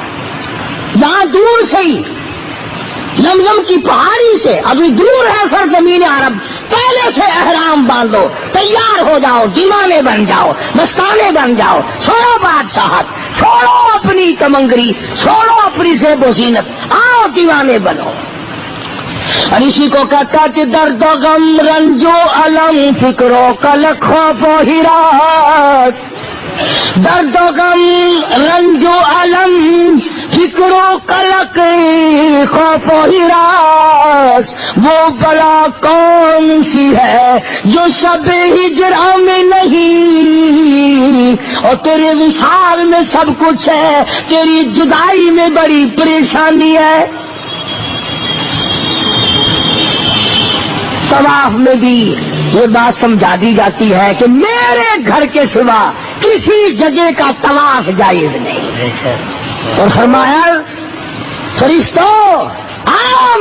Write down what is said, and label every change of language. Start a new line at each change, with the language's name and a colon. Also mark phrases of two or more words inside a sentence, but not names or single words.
Urdu: یہاں دور سے ہی زمزم کی پہاڑی سے، ابھی دور ہے سرزمین عرب، پہلے سے احرام باندھو، تیار ہو جاؤ، دیوانے بن جاؤ، مستانے بن جاؤ، چھوڑو بادشاہت، چھوڑو اپنی تمنگری، چھوڑو اپنی زیب و زینت، آؤ دیوانے بنو۔ اور اسی کو کہتا کہ درد و غم رنج و علم فکر و قلق خوف و ہراس، درد و غم رنج و علم فکر و قلق خوف و ہراس، وہ بلا کون سی ہے جو شب ہجرا میں نہیں، اور تیرے وصال میں سب کچھ ہے، تیری جدائی میں بڑی پریشانی ہے۔ طواف میں بھی یہ بات سمجھا دی جاتی ہے کہ میرے گھر کے سوا کسی جگہ کا طواف جائز نہیں، اور فرمایا فرشتوں آؤ